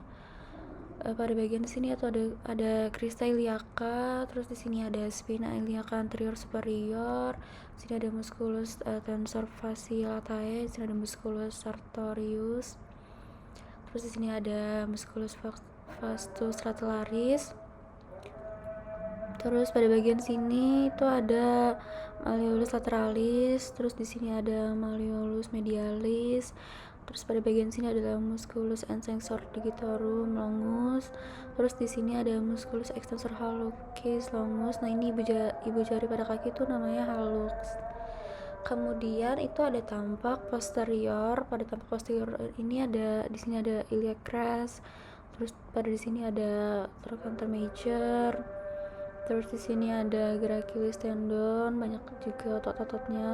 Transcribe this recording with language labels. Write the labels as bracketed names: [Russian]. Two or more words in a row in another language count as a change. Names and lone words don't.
[Indonesian] Pada bagian sini atau ada [Latin] crista iliaca, [Indonesian] terus di sini ada [Latin] spina iliaca anterior superior, [Indonesian] di sini ada [Latin] musculus tensor fasciolatae, [Indonesian] di sini ada [Latin] musculus sartorius, [Indonesian] terus di sini ada [Latin] musculus vastus lataris. [Indonesian] Terus pada bagian sini itu ada [Latin] malleolus lateralis, [Indonesian] terus di sini ada [Latin] malleolus medialis. [Indonesian] Terus pada bagian sini adalah [Latin] musculus extensor digitorum longus. [Indonesian] Terus di sini ada [Latin] musculus extensor hallucis longus. [Indonesian] Nah, ini ibu jari pada kaki itu namanya hallux. Kemudian itu ada tampak posterior. Pada tampak posterior ini ada di sini ada [English] iliac crest. [Indonesian] Terus pada di sini ada [Latin] trochanter major. [Indonesian] Terus di sini ada [English] gracilis tendon, [Indonesian] banyak juga otot-ototnya.